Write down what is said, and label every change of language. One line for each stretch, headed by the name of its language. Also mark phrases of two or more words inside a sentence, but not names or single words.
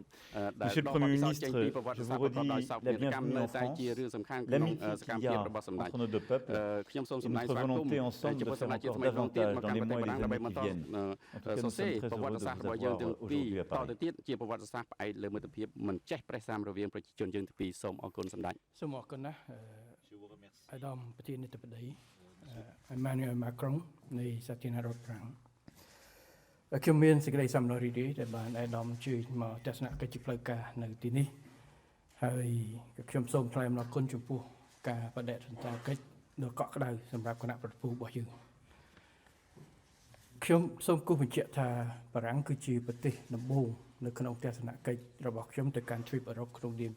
French: Monsieur le Premier ministre, je vous redis la bienvenue en France, l'amitié qu'il y a entre nos deux peuples et notre volonté ensemble de faire encore davantage dans les mois et les années qui viennent. En tout cas, nous sommes très heureux de vous avoir aujourd'hui à Paris.
Khmer: Emmanuel Macron នៃសាធារណរដ្ឋប្រាំងខ្ញុំមានសេចក្តីសំណររីករាយដែលបានអាដាមជួយមកទស្សនកិច្ចជាផ្លូវការនៅទីនេះហើយខ្ញុំសូមថ្លែងអំណរគុណចំពោះការបដិសណ្ឋាកិច្ចដ៏កក់ក្ដៅសម្រាប់គណៈប្រតិភូរបស់យើង ខ្ញុំសូមគូសបញ្ជាក់ថាបារាំងគឺជាប្រទេសដំបូងនៅក្នុងទស្សនកិច្ចរបស់ខ្ញុំទៅកាន់ទ្វីបអឺរ៉ុបក្នុងនាម